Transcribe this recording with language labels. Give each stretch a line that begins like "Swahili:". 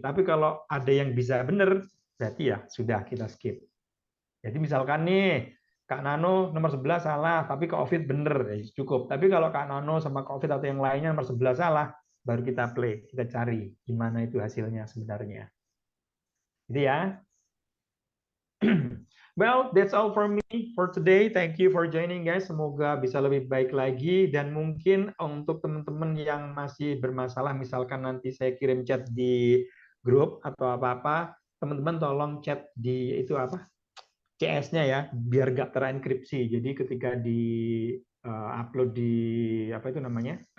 Indonesian: Tapi kalau ada yang bisa benar, berarti ya sudah kita skip. Jadi misalkan nih, Kak Nano nomor 11 salah, tapi Kak Ovid benar, ya cukup. Tapi kalau Kak Nano sama Kak Ovid atau yang lainnya nomor 11 salah, baru kita play, kita cari gimana itu hasilnya sebenarnya. Gitu ya.
English: Well, that's all for me for today. Thank you for joining, guys.
Indonesian: Semoga bisa lebih baik lagi. Dan mungkin untuk teman-teman yang masih bermasalah, misalkan nanti saya kirim chat di grup atau apa-apa, teman-teman tolong chat di itu apa? CS-nya ya, biar gak terenkripsi. Jadi ketika di upload di apa itu namanya?